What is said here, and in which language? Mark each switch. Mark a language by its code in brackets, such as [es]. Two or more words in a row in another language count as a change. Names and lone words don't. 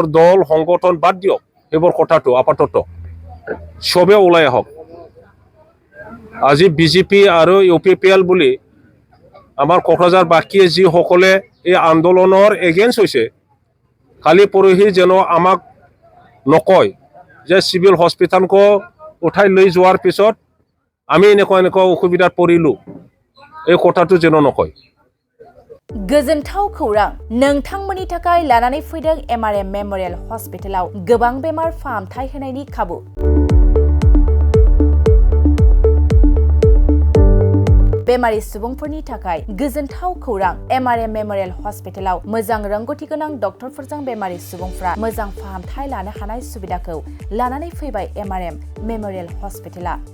[as] দল সংগঠন বাদ দিয়ক সেইবোৰ কথাটো আপাতত চবে ওলাই আহক আজি BJP আৰু UPPL বুলি আমাৰ কোকৰাঝাৰবাসীয়ে যিসকলে এই আন্দোলনৰ এগেইনষ্ট হৈছে কালি পৰহি যেন আমাক নকয় যে সিভিল হস্পিটালকো উঠাই লৈ যোৱাৰ পিছত আমি এনেকুৱা অসুবিধাত পৰিলোঁ এই কথাটো যেন নকয় [brx] गोजोनथाव खौरां नोंथांमोननि थाखाय लानानै फैदों MRM मेमोरियल हस्पिटालाव गोबां बेमार फाहामथाय होनायनि खाबु बेमारि सुबुंफोरनि थाखाय गोजोनथाव खौरां MRM मेमोरियल हस्पिटालाव मोजां रोंगौथि गोनां डक्टरफोरजों बेमारि सुबुंफ्रा मोजां फाहामथाय लानो हानाय सुबिदाखौ लानानै फैबाय MRM मेमोरियल हस्पिटाला